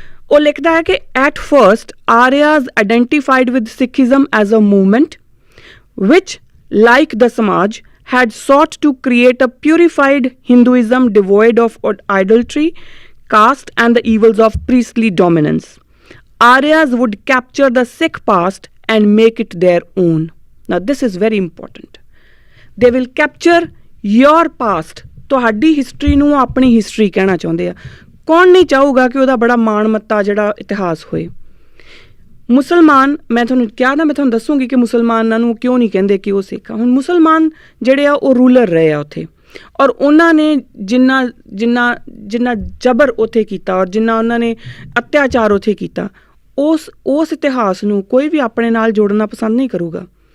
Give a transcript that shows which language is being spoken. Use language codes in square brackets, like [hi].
[pa] ਉਹ ਲਿਖਦਾ ਹੈ ਕਿ [en] At first Aryas identified with Sikhism as a movement which like the Samaj had sought to create a purified Hinduism devoid of idolatry, caste and the evils of priestly dominance. Aryas would capture the Sikh past and make it their own. Now this is very important. They will capture your past. [pa] ਤੁਹਾਡੀ history ਨੂੰ ਆਪਣੀ history ਕਹਿਣਾ ਚਾਹੁੰਦੇ ਆ। ਕੌਣ ਨਹੀਂ ਚਾਹੂਗਾ ਕਿ ਉਹਦਾ ਬੜਾ ਮਾਣ ਮੱਤਾ ਜਿਹੜਾ ਇਤਿਹਾਸ ਹੋਏ। ਮੁਸਲਮਾਨ, ਮੈਂ ਤੁਹਾਨੂੰ ਦੱਸੂਗੀ ਕਿ ਮੁਸਲਮਾਨਾਂ ਨੂੰ ਕਿਉਂ ਨਹੀਂ ਕਹਿੰਦੇ ਕਿ ਉਹ ਸਿੱਖ ਆ। ਹੁਣ ਮੁਸਲਮਾਨ ਜਿਹੜੇ ਆ ਉਹ ਰੂਲਰ ਰਹੇ ਆ ਉੱਥੇ, ਔਰ ਉਹਨਾਂ ਨੇ ਜਿੰਨਾ ਜਬਰ ਉੱਥੇ ਕੀਤਾ ਔਰ ਜਿੰਨਾ ਉਹਨਾਂ ਨੇ ਅਤਿਆਚਾਰ ਉੱਥੇ ਕੀਤਾ, ਉਸ ਇਤਿਹਾਸ ਨੂੰ ਕੋਈ ਵੀ ਆਪਣੇ ਨਾਲ ਜੋੜਨਾ ਪਸੰਦ ਨਹੀਂ ਕਰੂਗਾ।